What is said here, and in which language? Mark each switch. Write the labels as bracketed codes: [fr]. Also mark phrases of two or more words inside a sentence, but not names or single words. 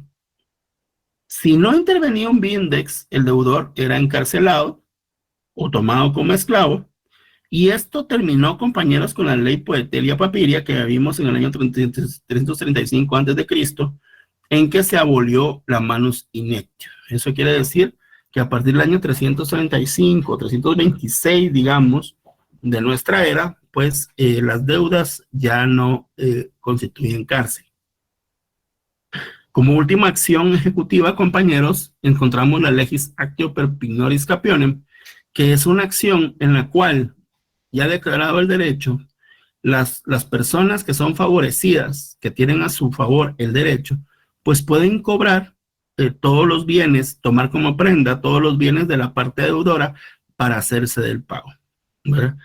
[es] Si no intervenía un vindex, el deudor era encarcelado o tomado como esclavo. Y esto terminó, compañeros, con la ley Poetelia Papiria que vimos en el año 335 a.C., en que se abolió la [la] manus injectio. [es] Eso quiere decir que a partir del año 335, 326, digamos, de nuestra era, pues las deudas ya no constituyen cárcel. Como última acción ejecutiva, compañeros, encontramos la [la] legis actio per pignoris capionem, [es] que es una acción en la cual, ya declarado el derecho, las personas que son favorecidas, que tienen a su favor el derecho, pues pueden cobrar todos los bienes, tomar como prenda todos los bienes de la parte deudora para hacerse del pago, ¿verdad?